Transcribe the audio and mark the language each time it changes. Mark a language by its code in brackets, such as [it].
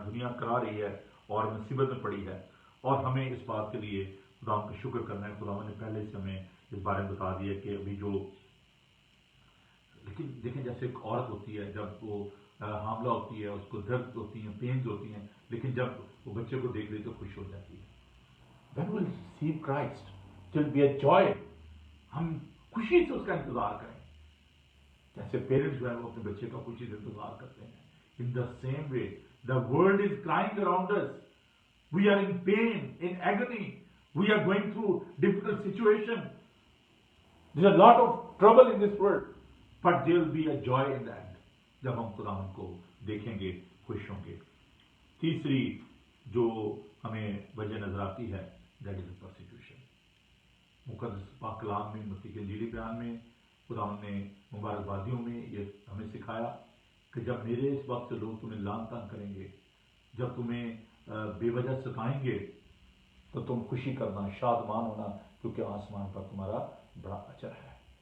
[ur] دنیا کرا رہی ہے اور مصیبت میں پڑی ہے، اور ہمیں اس بات کے لیے خدا کا شکر کرنا ہے. خدا نے پہلے سے ہمیں اس بارے میں بتا دیا کہ ابھی جو، لیکن دیکھیں جیسے ایک عورت ہوتی ہے جب وہ حاملہ ہوتی ہے اس کو درد ہوتی ہیں، پینز ہوتی ہیں، لیکن جب وہ بچے کو دیکھ لیتی تو خوش ہو جاتی ہے. [en] When will receive Christ it will be a joy. [ur] ہم خوشی سے اس کا انتظار کریں جیسے پیرنٹس جو ہے وہ اپنے بچے کا خوشی سے انتظار کرتے ہیں. [en] In the same way the world is crying around us. We are in pain, in agony. We are going through difficult situation. There is a lot of trouble in this world, but there will be a joy in that. [ur] جب ہم خداوند کو دیکھیں گے خوش ہوں گے. تیسری جو ہمیں وجہ نظر آتی ہے [en] that is persecution. [ur] مقدس پاک کلام میں، مسیح کے انجیلی بیان میں خداوند نے مبارکبادیوں میں یہ ہمیں سکھایا کہ جب میرے اس وقت سے لوگ تمہیں لعن طعن کریں گے، جب تمہیں بے وجہ ستائیں گے، تو تم خوشی کرنا، شادمان ہونا، کیونکہ آسمان پر تمہارا بڑا اجر ہے.